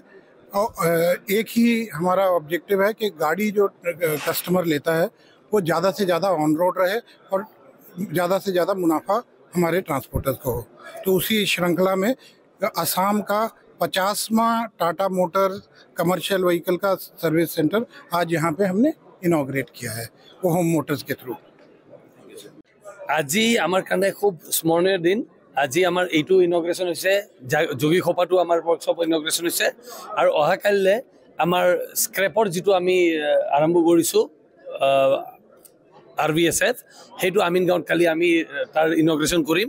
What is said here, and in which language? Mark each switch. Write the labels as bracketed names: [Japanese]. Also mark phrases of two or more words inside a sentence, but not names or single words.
[Hindi] और एक ही हमारा ऑब्जेक्टिव है कि गाड़ी जो कस्टमर लेता है वो ज़्यादा से ज़्यादा [English] on road [Hindi] रहे और ज़्यादा से ज़्यादा मुनाफा हमारे ट्रांसपोर्टर्स को हो। तो उसी श्रृंखला में असम का 50वां टाटा मोटर [English] commercial vehicle [Hindi] का [English] service center [Hindi] आज यहाँ पे हमने इनॉग्रेट किया है, वो होम मोटर्स के थ्रू। [Assamese] আজি আমার কাৰণে খুব স্মৰণীয় দিন। আজি আমাৰ এইটো ইনগ্ৰেশ্যন হৈছে, যোগী খোপাটো আমাৰ [English] workshop inauguration [Assamese] হৈছে, আৰু অহাকালিলৈ আমাৰ স্ক্ৰেপৰ যিটো আমি আৰম্ভ কৰিছোঁ RVSF, সেইটো আমিন গাঁৱত কালি আমি তাৰ ইনগ্ৰেশ্যন কৰিম।